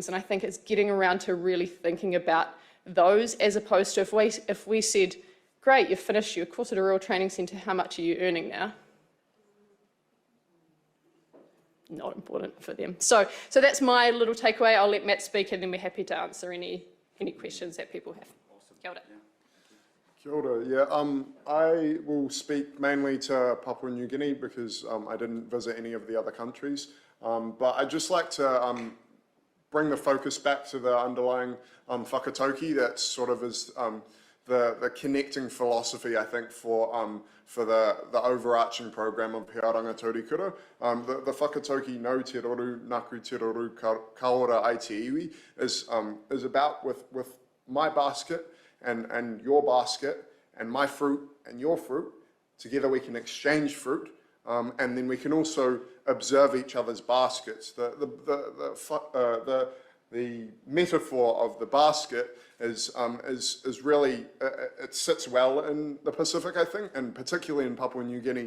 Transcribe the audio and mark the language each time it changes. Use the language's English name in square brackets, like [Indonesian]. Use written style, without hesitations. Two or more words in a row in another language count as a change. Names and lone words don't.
[English] And I think it's getting around to really thinking about those, as opposed to if we said, great, you've finished your course at a rural training centre, how much are you earning now? Not important for them. So that's my little takeaway. I'll let Matt speak, and then we're happy to answer any questions that people have. [Māori] Kia ora. Kia ora. [English] Yeah, I will speak mainly to Papua New Guinea because I didn't visit any of the other countries. But I'd just like to bring the focus back to the underlying whakatauki that sort of is the connecting philosophy, I think, for the overarching program of He Oranga Taurikura. The whakatauki [Māori] no te roru, naku te roru, ka ora ai te iwi [English] is about with my basket and your basket and my fruit and your fruit. Together we can exchange fruit, and then we can also observe each other's baskets. The metaphor of the basket is really, it sits well in the Pacific, I think, and particularly in Papua New Guinea.